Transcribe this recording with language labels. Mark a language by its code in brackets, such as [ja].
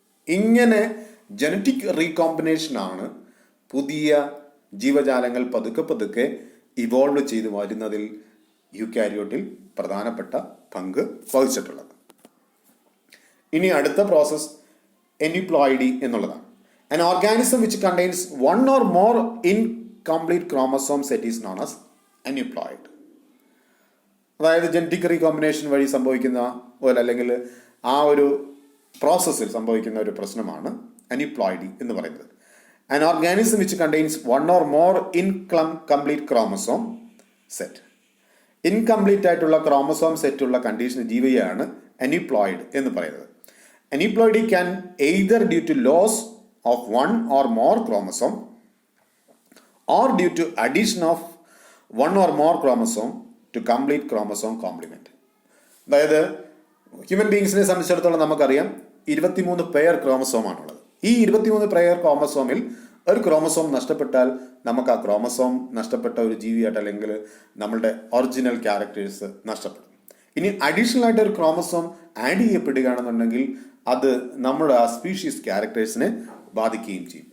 [ml] ഇങ്ങനെ ജനറ്റിക് റീകോമ്പിനേഷനാണ് പുതിയ ജീവജാലങ്ങൾ പതുക്കെ പതുക്കെ ഇവോൾവ് ചെയ്തു വരുന്നതിൽ യൂക്കാരിയോട്ടിൽ പ്രധാനപ്പെട്ട പങ്ക് വഹിച്ചിട്ടുള്ളത്. ഇനി അടുത്ത പ്രോസസ് എനിപ്ലോയിഡി എന്നുള്ളതാണ്. [en] An organism which contains one or more incomplete chromosome set is known as aneuploid. [ml] അതായത് ജനറ്റിക് റീകോമ്പിനേഷൻ വഴി സംഭവിക്കുന്ന പോലെ അല്ലെങ്കിൽ ആ ഒരു പ്രോസസ്സിൽ സംഭവിക്കുന്ന ഒരു പ്രശ്നമാണ് അനിപ്ലോയിഡി എന്ന് പറയുന്നത്. [en] An organism which contains one or more incomplete chromosome set. [ml] Incomplete ആയിട്ടുള്ള ക്രോമസോം സെറ്റുള്ള കണ്ടീഷൻ ജീവിയാണ് അനിപ്ലോയിഡ് എന്ന് പറയുന്നത്. [en] Aneuploidy can either due to loss of one or more chromosome or due to addition of one or more chromosome to complete chromosome complement. [ml] അതായത് human ബീങ്സിനെ സംബന്ധിച്ചിടത്തോളം നമുക്കറിയാം 23 pair ക്രോമസോമാണുള്ളത്. ഈ 23 pair ക്രോമസോമിൽ ഒരു chromosome നഷ്ടപ്പെട്ടാൽ നമുക്ക് ആ ക്രോമസോം നഷ്ടപ്പെട്ട ഒരു ജീവിയായിട്ട് അല്ലെങ്കിൽ നമ്മളുടെ ഒറിജിനൽ ക്യാരക്ടേഴ്സ് നഷ്ടപ്പെടും. ഇനി അഡീഷണൽ ആയിട്ട് ഒരു ക്രോമസോം ആഡ് ചെയ്യപ്പെടുകയാണെന്നുണ്ടെങ്കിൽ അത് നമ്മുടെ ആ സ്പീഷീസ് ക്യാരക്ടേഴ്സിനെ ബാധിക്കുകയും ചെയ്യും.